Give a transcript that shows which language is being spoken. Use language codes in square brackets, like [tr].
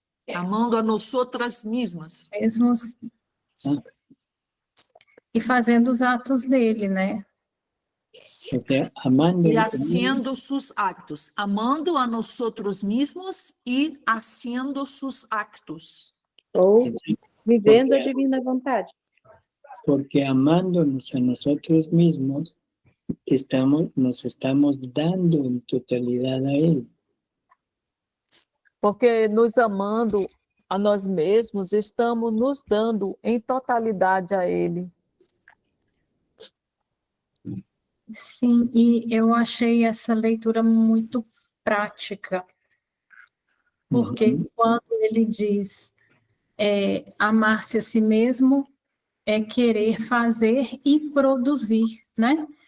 [es] Amando a nosotras mismas. Ah, [pt] e fazendo os atos dele, né? [es] o sea, amando... Y haciendo sus actos. Amando a nosotros mismos y haciendo sus actos. [pt] Ou vivendo a divina vontade. [es] Porque amándonos a nosotros mismos, nos estamos dando en totalidad a Él. [pt] Porque nos amando a nós mesmos, estamos nos dando em totalidade a Ele. Sim, e eu achei essa leitura muito prática, porque quando ele diz amar-se a si mesmo, é querer fazer e produzir, né?